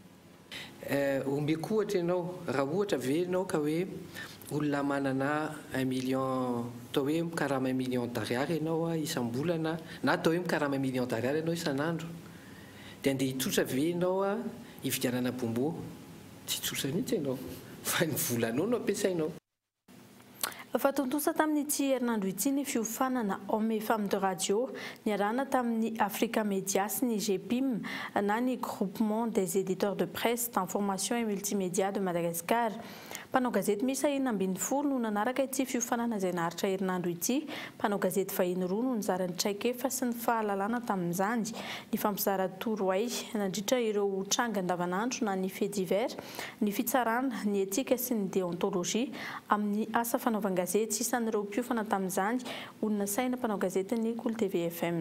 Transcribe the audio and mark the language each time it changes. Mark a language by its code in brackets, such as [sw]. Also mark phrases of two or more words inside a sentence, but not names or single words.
[mg] Ombeko ohatra ianao raha ohatra venao ka hoe olona manana 1 million atao hoe mikarama 1 million d'ariary ianao isam-bolana na atao hoe mikarama 1 million d'ariary ianao isan'andro dia andeha hitsotra venao hividianana bombo tsy tsotra mihitsy ianao fa ny volanao no ampiasainao. Fatontosa tamin'ity herinandro ity ny fiofanana Hommes et Femmes de Radio niarahana tamin'ny Africa Media sy ny GPIM na ny [fr] groupement des éditeurs de presse d'information et multimédia de Madagascar. [mg] Mpanao gazety misy 120 no nanaraka ity fiofanana izay naharitra herinandro ity. Mpanao gazety vahiny roa no nizara ny traikefa sy ny fahalalana tamin'izany. Ny fampizara torohay nandritra ireo tranga andavanandro na ny [fr] faits divers, [mg] ny fitsarana, ny etika sy ny déontologie amin'ny asa fanaovana gazety sy isan'ireo mpiofana tamin'izany olona saina mpanao gazety ny Cool TV FM.